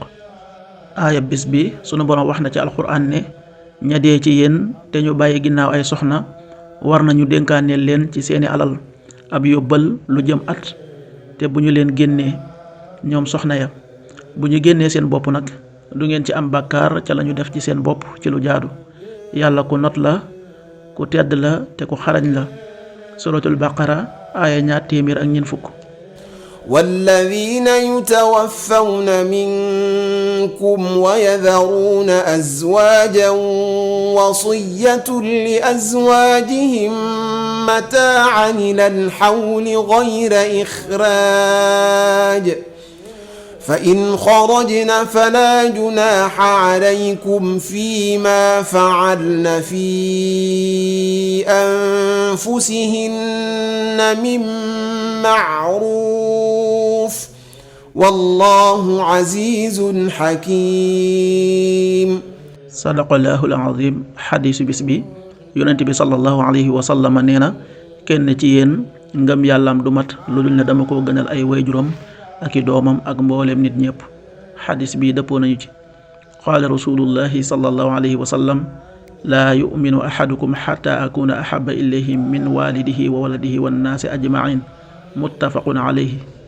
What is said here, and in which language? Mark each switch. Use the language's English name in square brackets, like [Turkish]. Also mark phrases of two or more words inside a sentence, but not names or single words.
[Wolof] aaya bis bi sunu borom wax na ci alxuraan ne ña dee ci yéen te ñu bàyyi ginnaaw ay soxna war nañu dénkaaneel leen ci seeni alal ab yóbbal lu jëm at te bu ñu leen génnee ñoom soxna ya bu ñu génnee seen bopp nag du ngeen ci am bàkkaar ca la ñu def ci seen bopp ci lu jaadu. yàlla ku not la ku tedd la te ku xarañ la. suratul baqara aaya 240. [Arabic] والذين يتوفون منكم ويذرون أزواجا وصية لأزواجهم متاعا إلى الحول غير إخراج فإن خرجن فلا جناح عليكم فيما فعلن في أنفسهن من معروف والله عزيز حكيم. صدق الله العظيم. [Wolof] xadiisu bis bi yonent bi [Arabic] صلى الله عليه وسلم [Wolof] nee na kenn ci yéen ngëm yàllaam du mat lu dul ne dama ko gënal ay waajuram ak i doomam ak mbooleem nit ñëpp. xadis bi dëppoo nañu ci. [Arabic] قال رسول الله صلى الله عليه وسلم لا يؤمن أحدكم حتى أكون أحب إليه من والده وولده والناس أجمعين متفق عليه.